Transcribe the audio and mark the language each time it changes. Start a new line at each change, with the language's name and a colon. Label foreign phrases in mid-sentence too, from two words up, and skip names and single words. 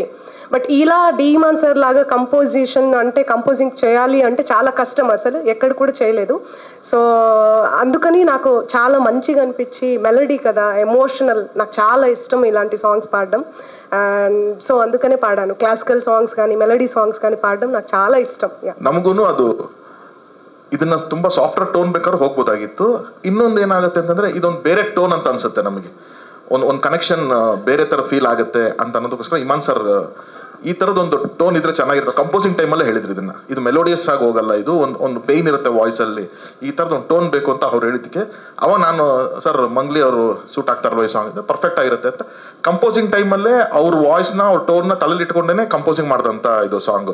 Telugu: బట్ ఇలా డీమాన్ సార్ లాగా కంపోజిషన్ అంటే కంపోజింగ్ చేయాలి అంటే చాలా కష్టం, అసలు ఎక్కడ కూడా చేయలేదు. సో అందుకని నాకు చాలా మంచిగా అనిపించి, మెలడీ కదా, ఎమోషనల్, నాకు చాలా ఇష్టం ఇలాంటి సాంగ్స్ పాడడం.
English: and so
Telugu: అందుకనే పాడాను.
English: classical songs
Telugu: కానీ
English: melody songs
Telugu: కానీ ಪಾಡడం నాకు చాలా ಇಷ್ಟಂ.
Kannada: ನಮಗೂನು ಅದು ಇದನ್ನ ತುಂಬಾ
English: software tone
Kannada: ಬೇಕಾದ್ರೆ ಹೋಗ್ಬೋದಾಗಿತ್ತು. ಇನ್ನೊಂದು ಏನಾಗುತ್ತೆ ಅಂತಂದ್ರೆ ಇದೊಂದು ಬೇರೆ ಟೋನ್ ಅಂತ ಅನ್ಸುತ್ತೆ ನಮಗೆ, ಒಂದು ಕನೆಕ್ಷನ್ ಬೇರೆ ಥರದ ಫೀಲ್ ಆಗುತ್ತೆ ಅಂತ ಅನ್ನೋದಕ್ಕೋಸ್ಕರ ಇಮಾನ್ ಸರ್ ಈ ಥರದೊಂದು ಟೋನ್ ಇದ್ರೆ ಚೆನ್ನಾಗಿರುತ್ತೆ.
English: composing time
Kannada: ಹೇಳಿದ್ರು ಇದನ್ನ, ಇದು ಮೆಲೋಡಿಯಸ್ ಆಗಿ ಹೋಗಲ್ಲ, ಇದು ಒಂದು ಪೇಯ್ನ್ ಇರುತ್ತೆ ವಾಯ್ಸಲ್ಲಿ, ಈ ಥರದ್ದು ಒಂದು ಟೋನ್ ಬೇಕು ಅಂತ ಅವ್ರು ಹೇಳಿದ್ದಕ್ಕೆ ಅವಾಗ ನಾನು ಸರ್ ಮಂಗ್ಲಿ ಅವರು ಸೂಟ್ ಆಗ್ತಾರಲ್ವ ಈ ಸಾಂಗ್, ಪರ್ಫೆಕ್ಟ್ ಆಗಿರುತ್ತೆ ಅಂತ
English: composing time
Kannada: ಅವ್ರ ವಾಯ್ಸ್ನ, ಅವ್ರ ಟೋನ್ನ ತಲೆಯಲ್ಲಿ ಇಟ್ಕೊಂಡೇ ಕಂಪೋಸಿಂಗ್ ಮಾಡಿದಂಥ ಇದು ಸಾಂಗು.